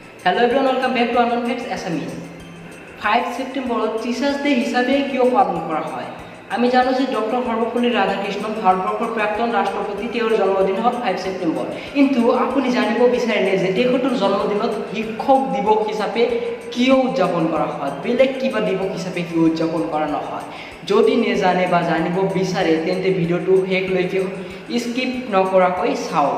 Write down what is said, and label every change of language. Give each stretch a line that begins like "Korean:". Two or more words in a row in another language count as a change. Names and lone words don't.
English: Hello everyone, welcome back to Unknown Facts Assamese.
Assamese: 5 সেপ্টেম্বর
English: Teachers Day
Assamese: হিসাবে কিয় পালন করা হয়? আমি জানো যে ডক্টর সর্বপল্লী রাধাকৃষ্ণন ভাৰতবৰ্ষৰ প্ৰাক্তন ৰাষ্ট্ৰপতি তেওঁৰ জন্মদিন হ'ল 5 সেপ্টেম্বৰ। কিন্তু আপুনি জানিব বিচাৰিলে যে তেখেতৰ জন্মদিনত শিক্ষক দিৱস হিচাপে কিয় উদযাপন কৰা হয়, বেলেগ কিবা দিৱস হিচাপে কিয় উদযাপন কৰা নহয়? যদি নেজানে বা জানিব বিচাৰে তেন্তে ভিডিঅ'টো শেষলৈকে স্কিপ নকৰাকৈ চাওক।